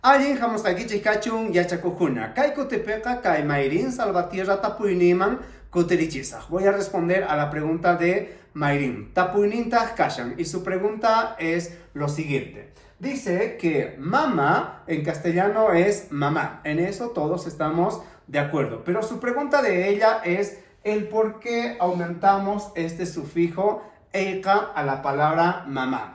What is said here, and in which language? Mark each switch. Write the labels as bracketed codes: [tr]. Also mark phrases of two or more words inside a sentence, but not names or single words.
[qu] Allin hamusqaykichik kachun yachakukuna. Kay kutipiqa kay Mayrin Salvatierra tapuyniman kutirichisaq. [es] Voy a responder a la pregunta de Mayrin. [qu] Tapuynintaj kashan. [es] Y su pregunta es lo siguiente. Dice que mamá en castellano es mamá. En eso todos estamos de acuerdo. Pero su pregunta de ella es el por qué aumentamos este sufijo eika a la palabra mamá.